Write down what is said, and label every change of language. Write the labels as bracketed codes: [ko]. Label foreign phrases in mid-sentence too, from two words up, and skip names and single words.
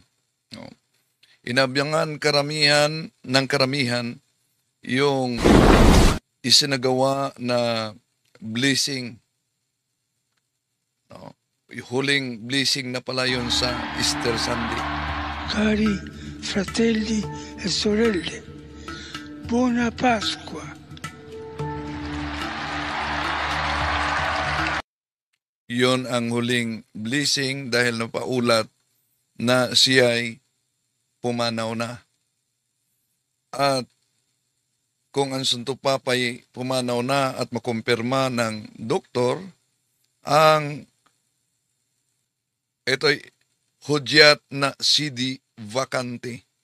[tl] No? Inabyangan karamihan ng karamihan yung isinagawa na blessing. No? Huling blessing na pala yun sa Easter Sunday. [it] Cari fratelli e sorelle, buona Pasqua. [tl] Yon ang huling blessing dahil napaulat na siya'y pumanaw na. At kung ang Santo Papa'y pumanaw na at makumpirma ng doktor, ang ito'y hudyat na [it] CD vacante.